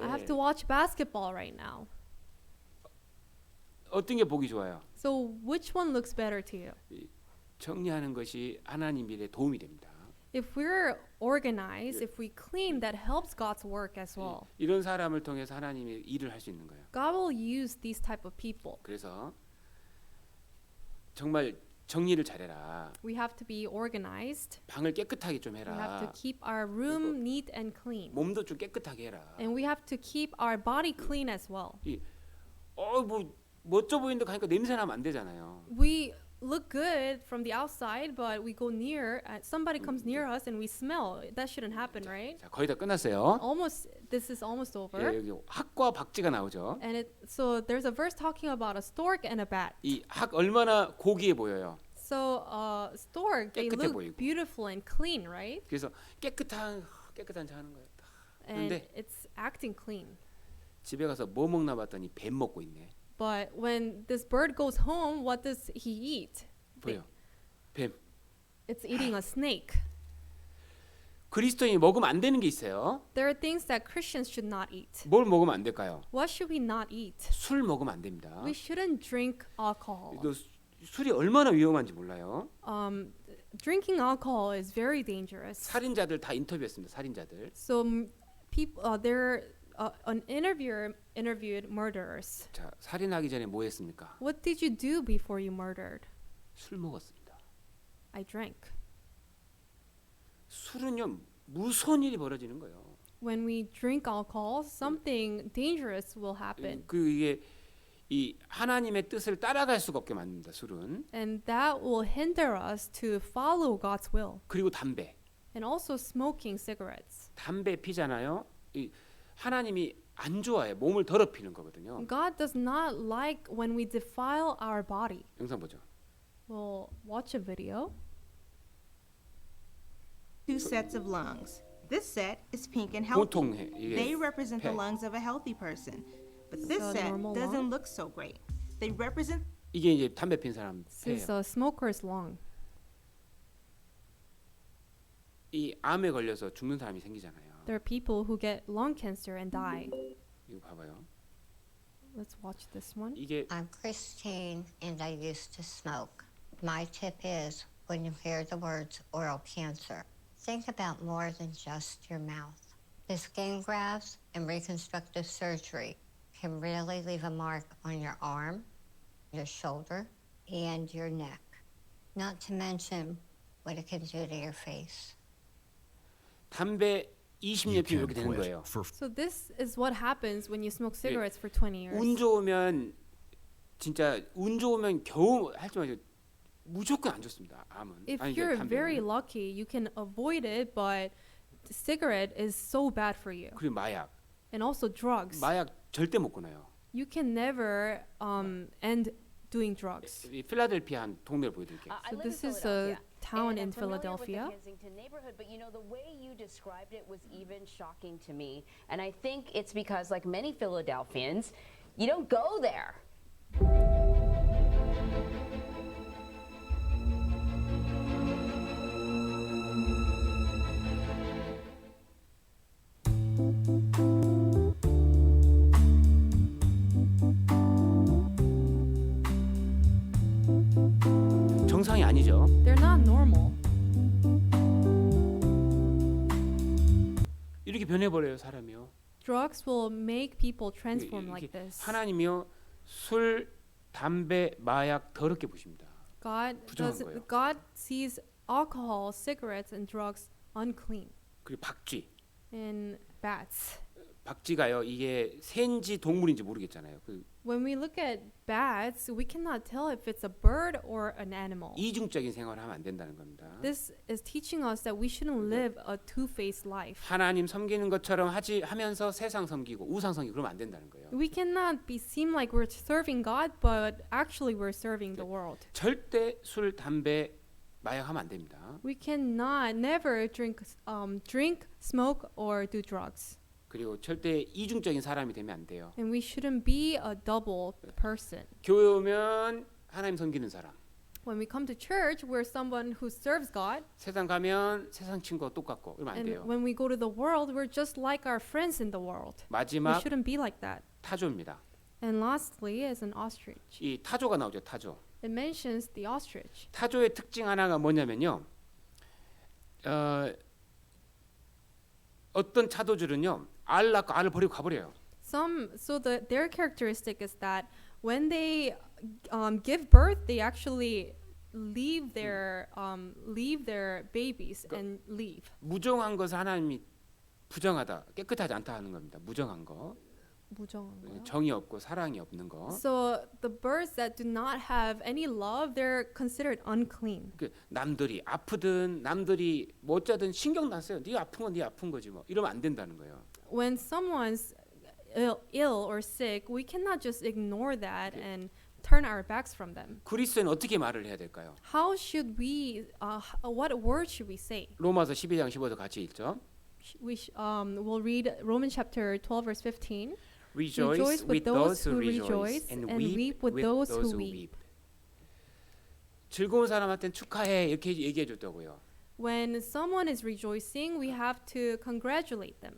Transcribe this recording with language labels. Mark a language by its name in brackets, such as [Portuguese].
[English] I have to watch basketball right now. [Korean] 어떤 게 보기 좋아요? [English] So which one looks better to you? [Korean] 정리하는 것이 하나님 일에 도움이 됩니다. [English] If we're organized, if we clean, that helps God's work as well. [Korean] 이런 사람을 통해서 하나님이 일을 할 수 있는 거예요. [English] God will use these type of people. [Korean] 그래서 정말 정리를 잘해라. [English] We have to be organized. [Korean] 방을 깨끗하게 좀 [English] We have to [Korean] 해라. [English] keep our room neat and clean. [Korean] 몸도 좀 깨끗하게 해라. [English] And we have to keep our body clean as well. [Korean] 뭐 멋져 보이는데 가니까 냄새 나면 안 되잖아요. [English] We look good from the outside, but we go near, somebody comes near us and we smell. That shouldn't happen, right? [Korean] 자, 거의 다 끝났어요. [English] This is almost over. [Korean] 예, 여기 학과 박쥐가 나오죠. [English] And so there's a verse talking about a stork and a bat. [Korean] 이 학 얼마나 고귀해 보여요. [English] So stork, they [Korean] 깨끗해 [English] look [Korean] 보이고. [English] beautiful and clean, right? [Korean] 그래서 깨끗한 자 하는 거예요. [English] And [Korean] 근데 [English] it's acting clean. [Korean] 집에 가서 뭐 먹나 봤더니 뱀 먹고 있네. [English] But when this bird goes home, what does he eat? [Korean] 보여. 뱀. [English] It's eating a snake. [Korean] 그리스도인이 먹으면 안 되는 게 있어요. [English] There are things that Christians should not eat. [Korean] 뭘 먹으면 안 될까요? [English] What should we not eat? [Korean] 술 먹으면 안 됩니다. [English] We shouldn't drink alcohol. [Korean] 또 술이 얼마나 위험한지 몰라요. [English] Drinking alcohol is very dangerous. [Korean] 살인자들 다 인터뷰했습니다. 살인자들. [English] So people, an interviewer interviewed murderers. [Korean] 자, 살인하기 전에 뭐 했습니까? [English] What did you do before you murdered? [Korean] 술 먹었습니다. [English] I drank. [Korean] 술은요 무서운 일이 벌어지는 거예요. [English] When we drink alcohol, something dangerous will happen. [Korean] 이게 이 하나님의 뜻을 따라갈 수가 없게 만듭니다. 술은. [English] And that will hinder us to follow God's will. [Korean] 그리고 담배. [English] And also smoking cigarettes. [Korean] 담배 피잖아요. 이 하나님이 안 좋아해. 몸을 더럽히는 거거든요. [English] God does not like when we defile our body. [Korean] 영상 보죠. [English] We'll watch a video. Two sets of lungs. This set is pink and healthy. [Korean] 보통 이게 [English] They represent the [Korean] 폐. [English] lungs of a healthy person. But this So set normal doesn't lung? look so great. They represent [Korean] 이게 이제 담배 핀 사람 [English] This is [Korean] 폐예요. [English] a smoker's lung. [Korean] 이 암에 걸려서 죽는 사람이 생기잖아요. [English] There are people who get lung cancer and die. [Korean] 이거 봐봐요. [English] Let's watch this one. [Korean] 이게 [English] I'm Christine, and I used to smoke. My tip is when you hear the words oral cancer, think about more than just your mouth. The skin grafts and reconstructive surgery can really leave a mark on your arm, your shoulder, and your neck. Not to mention what it can do to your face. [Korean] 담배 20년 [English] You [Korean] 피면 [English] can [Korean] 이렇게 되는 [English] quit [Korean] 거예요. [English] for So this is what happens when you smoke cigarettes for 20 years. [Korean] 운 좋으면 진짜 운 좋으면 겨우 하지만 무조건 안 좋습니다. 암은. [English] If [Korean] 아니, [English] you're [Korean] 담배는. [English] very lucky, you can avoid it, but the cigarette is so bad for you. [Korean] 그리고 마약. [English] And also drugs. [Korean] 마약 절대 못 끊어요. [English] You can never end doing drugs. [Korean] 이 필라델피아 한 동네를 보여드릴게요. [English] So this is a town in And I'm familiar with the Philadelphia. Kensington neighborhood, but you know the way you described it was even shocking to me, and I think it's because, like many Philadelphians, you don't go there. [Korean] 정상이 아니죠. [English] They're not normal. [Korean] 이렇게 변해버려요 사람이요. [English] Drugs will make people transform like this. [Korean] 하나님이요 술, 담배, 마약 더럽게 보십니다. [English] God [Korean] 부정한 거예요. [English] God sees alcohol, cigarettes, and drugs unclean. [Korean] 그리고 박쥐. [English] And bats. [Korean] 박쥐가요 이게 새인지 동물인지 모르겠잖아요. [English] When we look at bats, we cannot tell if it's a bird or an animal. [Korean] 이중적인 생활을 하면 안 된다는 겁니다. [English] This is teaching us that we shouldn't live a two-faced life. [Korean] 하나님 섬기는 것처럼 하면서 세상 섬기고 우상 섬기고 그러면 안 된다는 거예요. [English] We cannot seem like we're serving God, but actually we're serving the world. [Korean] 절대 술, 담배, 마약하면 안 됩니다. [English] We cannot never drink, smoke, or do drugs. [Korean] 그리고 절대 이중적인 사람이 되면 안 돼요. [English] And we shouldn't be a double person. [Korean] 교회 오면 하나님 섬기는 사람. [English] When we come to church, we're someone who serves God. [Korean] 세상 가면 세상 친구가 똑같고 그러면 안 [English] And [Korean] 돼요. [English] when we go to the world, we're just like our friends in the world. We [Korean] 마지막 [English] shouldn't be like that. [Korean] 타조입니다. [English] And lastly is an ostrich. [Korean] 이 타조가 나오죠. 타조. [English] It mentions the ostrich. [Korean] 타조의 특징 하나가 뭐냐면요. 어떤 타조들은요. 알 낳고 알을 버리고 가버려요. [English] Their characteristic is that when they give birth, they actually leave their babies and leave. [Korean] 무정한 것을 하나님이 부정하다, 깨끗하지 않다 하는 겁니다. 무정한 거. 무정한 거요? 정이 없고 사랑이 없는 거. [English] So the birds that do not have any love, they're considered unclean. [Korean] 남들이 아프든 남들이 뭐 어쩌든 신경 났어요. 네 아픈 건 네 아픈 거지 뭐. 이러면 안 된다는 거예요. [English] When someone's ill or sick, we cannot just ignore that and turn our backs from them. [Korean] 그리스도인은 어떻게 말을 해야 될까요? [English] How should we? What word should we say? [Korean] 로마서 12장 15절 같이 읽죠. [English] We'll read Romans chapter 12 verse 15. Rejoice with those who rejoice and weep with those who weep. [Korean] 즐거운 사람한테는 축하해 이렇게 얘기해 줬다고요. [English] When someone is rejoicing, we have to congratulate them.